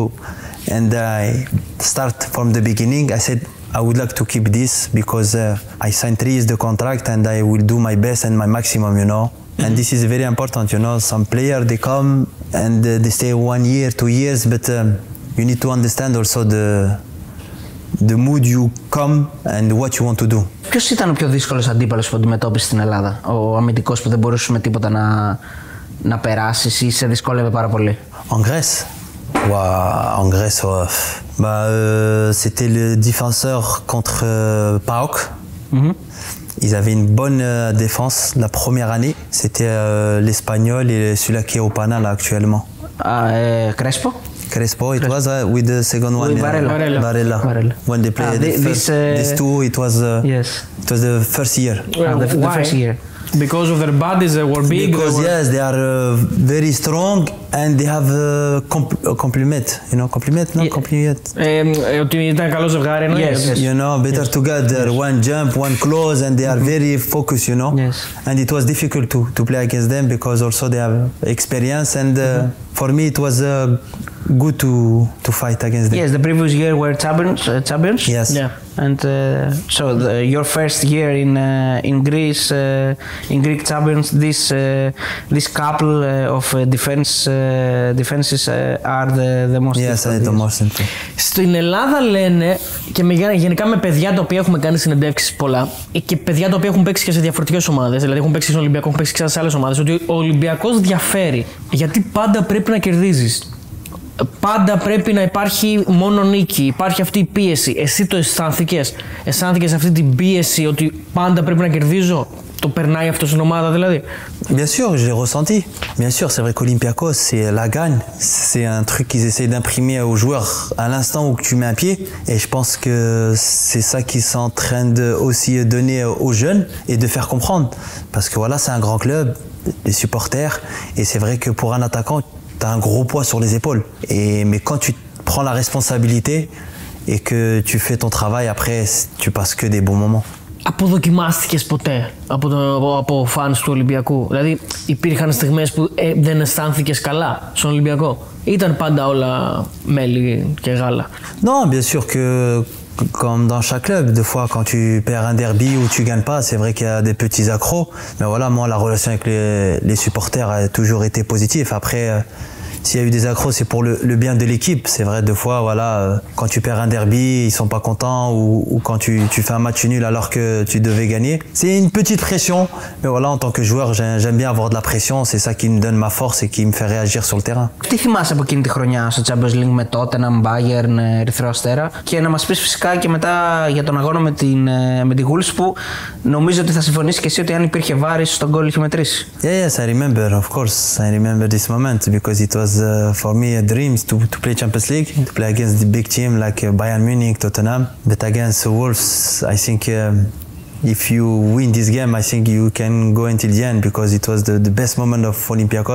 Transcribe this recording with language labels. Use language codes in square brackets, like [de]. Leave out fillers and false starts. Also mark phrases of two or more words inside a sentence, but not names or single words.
[en] And I start from the beginning, I said, I would like to keep this because I signed 3 years the contract and I will do my best and my maximum, you know. And this is very important, you know. Some players, they come and they stay 1 year, 2 years, but you need to understand also the mood you come and what you want to do. [el] Ποιος ήταν ο πιο δύσκολος αντίπαλος που αντιμετώπισες στην Ελλάδα? Ο αμυντικός που δεν μπορούσες με τίποτα να περάσεις ή σε δυσκόλευε πάρα πολύ? [fr] En Grèce? En Grèce, c'était le défenseur contre PAOK. Ils avaient une bonne défense la première année. C'était l'Espagnol et celui-là qui est au Pana là actuellement. Crespo? Crespo, [en] it was with the second one. Varela. When they played these two, it was the first year. The first year. Because of their bodies, they were big. Because yes, they are very strong and they have complement. You know, complement, not compliment. [el] Ότι ήταν καλό ζευγάρι, εννοείς. [en] You know, better together. One jump, one close, and they are very focused. You know. Yes. And it was difficult to play against them because also they have experience. And for me, it was good to fight against them. Yes, the previous year were champions. Yes. Yeah. And so your first year in Greece, in Greek champions, this couple of defenses are the most. Yes, the most important. [el] Στην Ελλάδα λένε, και γενικά με παιδιά τα οποία έχουμε κάνει συνεντεύξεις πολλά, και παιδιά τα οποία έχουν παίξει και σε διαφορετικές ομάδες, δηλαδή έχουν παίξει στον Ολυμπιακό, έχουν παίξει και σε άλλες ομάδες, ότι ο Ολυμπιακός διαφέρει γιατί πάντα πρέπει να κερδίζεις. πάντα πρέπει να υπάρχει μόνο νίκη, υπάρχει αυτή η πίεση. Εσύ το αισθάνθηκες αυτή την πίεση ότι πάντα πρέπει να κερδίζω? Το περνάει αυτό στην ομάδα δηλαδή? [fr] Bien sûr, je l'ai ressenti. Bien sûr, c'est vrai qu'Olympiakos, c'est la gagne. C'est un truc qu'ils essayent d'imprimer aux joueurs à l'instant où tu mets un pied. Et je pense que c'est ça qu'ils sont en train de aussi donner aux jeunes et de faire comprendre. Parce que voilà, c'est un grand club, les supporters. Et c'est vrai que pour un attaquant, tu as un gros poids sur les épaules. Mais quand tu prends la responsabilité et que tu fais ton travail, après, tu passes que des bons moments. [el] Αποδοκιμάστηκες ποτέ από φανς του Ολυμπιακού? Δηλαδή υπήρχαν στιγμές που δεν αισθάνθηκες καλά στον Ολυμπιακό? Ήταν πάντα όλα μέλι και γάλα? [fr] Non, bien sûr que comme dans chaque club, des fois quand tu perds un derby ou tu gagnes pas, c'est vrai qu'il y a des petits accros. Mais voilà, moi la relation avec les supporters a toujours été positive. Après, s'il y a eu des accros, c'est pour le bien de l'équipe. C'est vrai, des fois, voilà, quand tu perds un derby, ils sont pas contents, ou quand tu fais un match nul alors que tu devais gagner. C'est une petite pression, mais voilà, en tant que joueur, j'aime bien avoir de la pression. C'est ça qui me donne ma force et qui me fait réagir sur le terrain. [el] Τι θυμάσαι από εκείνη τη χρονιά στο Champions League με Tottenham, Bayern, Ερυθρό Αστέρα? Και να μας πεις φυσικά και μετά για τον αγώνα με τη Wolves, που νομίζω ότι θα συμφωνήσει και εσύ ότι αν υπήρχε βάρης στον γκολ είχε μετρήσει. [en] Yes, I remember, of course, I remember this moment because it was for me a dream to play Champions League, to play against the big team like Bayern Munich, Tottenham. But against Wolves, I think if you win this game, I think you can go until the end because it was the best moment of Olympiakos.